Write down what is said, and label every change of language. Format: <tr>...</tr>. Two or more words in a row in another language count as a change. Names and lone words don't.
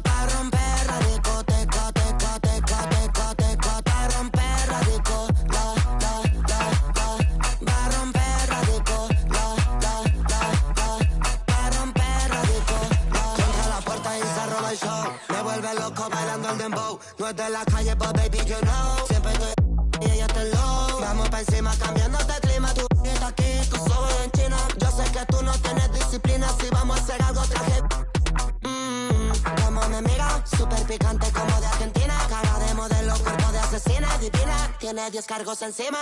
<es>Va a romper la discoteca, teca, teca, teca, teca. Va a romper la disco, la. Va a romper la disco, la. Va a romper la disco, la. Contra la puerta y se roba el show. Me vuelve loco bailando el dembow. No es de la calle,</es> <en>but baby, you know.</en> <es>Siempre estoy y ella está low. Vamos pa' encima cambiando de clima. Tú estás aquí, tú solo en China. Yo sé que tú no tienes disciplina. Si vamos a hacer algo, traje. Como me mira, súper picante como de Argentina. Cara de modelo, cuerpo de asesina. Divina, tiene 10 cargos encima.</es>